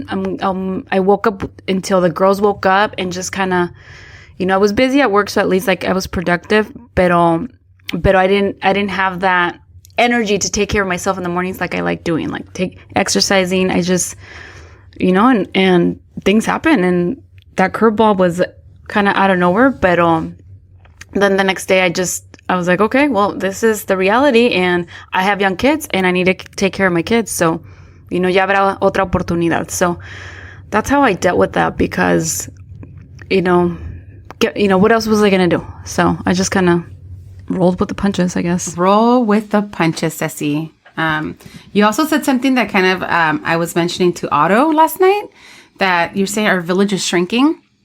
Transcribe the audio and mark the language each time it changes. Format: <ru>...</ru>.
<en>I woke up until the girls woke up and just kind of, I was busy at work. So at least like I was productive, but I didn't have that energy to take care of myself in the mornings like I like doing, like exercising. I just, and things happen, and that curveball was kind of out of nowhere. But then the next day I was like, okay, well, this is the reality, and I have young kids and I need to take care of my kids.</en> <es>So, ya habrá otra oportunidad.</es> <en>So that's how I dealt with that, because, what else was I going to do? So I just kind of rolled with the punches, I guess. Roll with the punches, Ceci. You also said something that kind of I was mentioning to Otto last night, that you're saying our village is shrinking.</en>